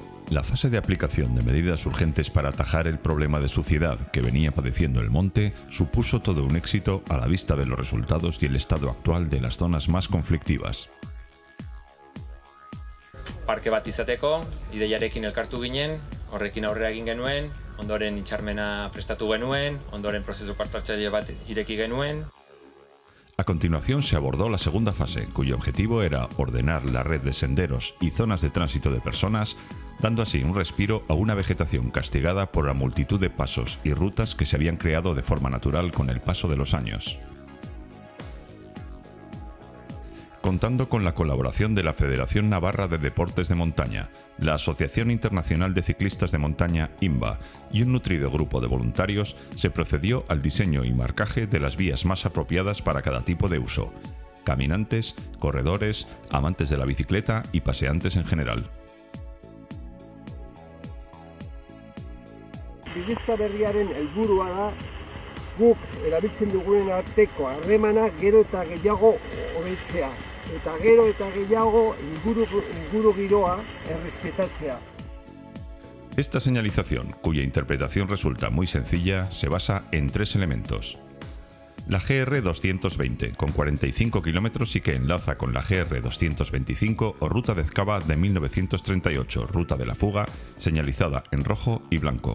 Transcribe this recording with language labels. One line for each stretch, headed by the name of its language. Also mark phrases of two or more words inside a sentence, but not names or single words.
Spanish: La fase de aplicación de medidas urgentes para atajar el problema de suciedad que venía padeciendo el monte supuso todo un éxito a la vista de los resultados y el estado actual de las zonas más conflictivas.
Basque: Parke bat izateko, ideiarekin elkartu ginen, horrekin aurrera egin genuen, ondoren hitzarmena prestatu genuen, ondoren prozesu parte-hartzaile bat ireki genuen.
Spanish: A continuación se abordó la segunda fase, cuyo objetivo era ordenar la red de senderos y zonas de tránsito de personas, dando así un respiro a una vegetación castigada por la multitud de pasos y rutas que se habían creado de forma natural con el paso de los años. Contando con la colaboración de la Federación Navarra de Deportes de Montaña, la Asociación Internacional de Ciclistas de Montaña INVA y un nutrido grupo de voluntarios, se procedió al diseño y marcaje de las vías más apropiadas para cada tipo de uso: caminantes, corredores, amantes de la bicicleta y paseantes en general.
Basque: Bidezka berriaren helburua da guk erabiltzen dugun arteko harremana gero eta gehiago hobetzea eta gero eta gehiago inguru giroa errespetatzea.
Spanish: Esta señalización, cuya interpretación resulta muy sencilla, se basa en tres elementos. La GR 220, con 45 kilómetros y que enlaza con la GR 225 o Ruta de Ezkaba de 1938, Ruta de la Fuga, señalizada en rojo y blanco.